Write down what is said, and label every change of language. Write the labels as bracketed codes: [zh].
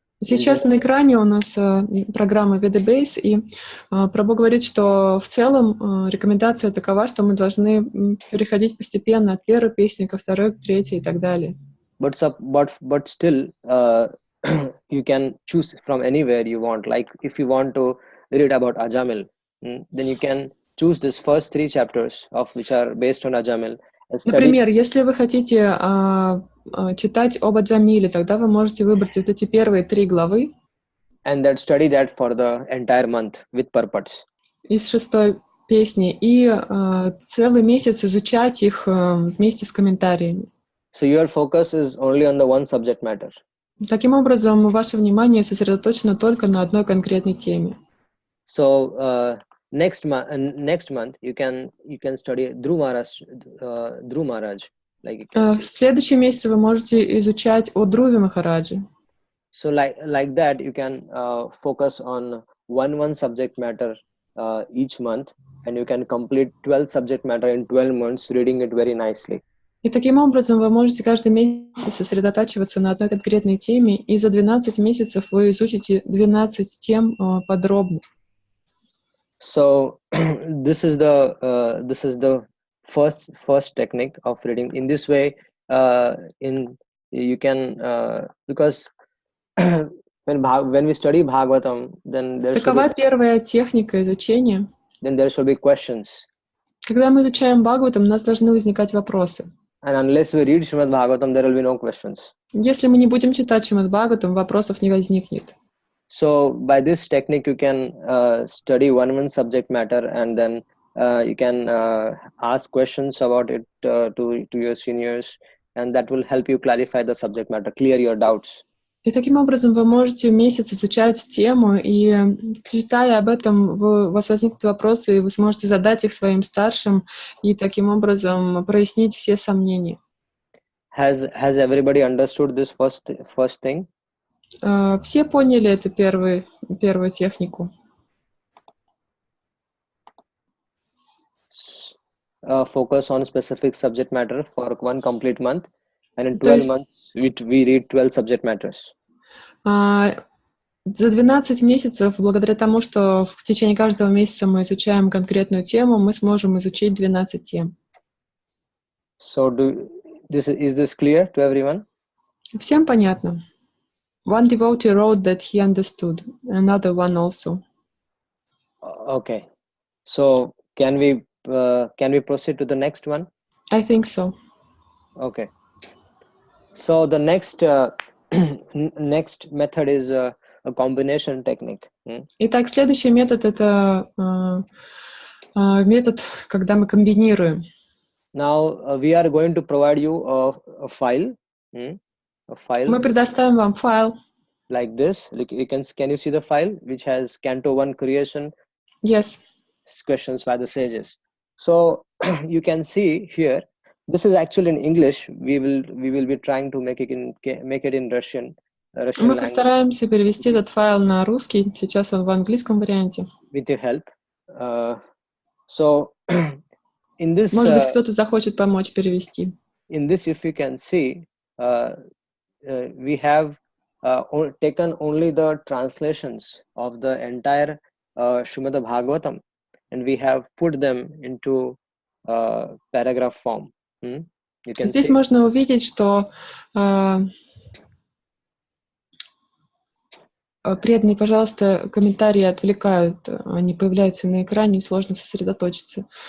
[ru] Сейчас на экране у нас программа Vedabase, и Прабhu говорит, что в целом рекомендация такова, что мы должны переходить постепенно от первой песни ко второй, к третьей и так далее. [en] But still, you can choose from anywhere you want. Like if you want to read about Ajamil, then you can choose this first 3 chapters of which are based on Ajamil and study. [ru] Например, если вы хотите читать об Аджамиле, тогда вы можете выбрать вот эти первые 3 главы. [en] And then study that for the entire month with purpose. [ru] Из 6-й песни, и целый месяц изучать их вместе с комментариями. [en] So your focus is only on the one subject matter. [ru] Таким образом, ваше внимание сосредоточено только на одной конкретной теме. [en] So next month you can study Dhruv Maharaj. Like you can [ru] В следующем месяце вы можете изучать о Друве Махараджи. [en] So like that you can focus on one subject matter each month, and you can complete 12 subject matter in 12 months, reading it very nicely. [ru] И таким образом вы можете каждый месяц сосредотачиваться на одной конкретной теме, и за 12 месяцев вы изучите 12 тем подробно. [en] So this is the first technique of reading. In this way, you can because when we study Bhagavatam, then [ru] Такова первая техника изучения. [en] Then there should be questions. [ru] Когда мы изучаем Бхагаватам, у нас должны возникать вопросы. [en] And unless we read Srimad Bhagavatam, there will be no questions. [ru] Если мы не будем читать Шримад Бхагаватам, вопросов не возникнет. [en] So by this technique, you can study one subject matter, and then you can ask questions about it to your seniors, and that will help you clarify the subject matter, clear your doubts. [ru] И таким образом вы можете месяц изучать тему, и читая об этом, у вас возникнут вопросы, и вы сможете задать их своим старшим, и таким образом прояснить все сомнения. [en] Has everybody understood this first thing? [ru] Все поняли эту первую технику? [en] Focus on specific subject matter for one complete month, and in 12 months we read 12 subject matters. [ru] За 12 месяцев, благодаря тому, что в течение каждого месяца мы изучаем конкретную тему, мы сможем изучить 12 тем. [en] So is this clear to everyone? [ru] Всем понятно. [en] One devotee wrote that he understood. Another one also. Okay. So can we proceed to the next one? I think so. Okay. So the next next method is a combination technique. Итак, следующий метод — это метод, когда мы комбинируем. Now we are going to provide you a file. A file. [ru] Мы предоставим вам файл. [en] Like this. Can you see the file which has Canto 1 creation? Yes. Questions by the sages. So you can see here. This is actually in English. We will be trying to make it in Russian. [ru] Мы постараемся перевести этот файл на русский. Сейчас он в английском варианте. [en] With your help. So in this. [ru] Может быть, кто-то захочет помочь перевести. [en] In this, if you can see, we have taken only the translations of the entire Srimad Bhagavatam, and we have put them into paragraph form. [ru] Здесь можно увидеть, что преданные, пожалуйста, комментарии отвлекают, они появляются на экране, сложно сосредоточиться.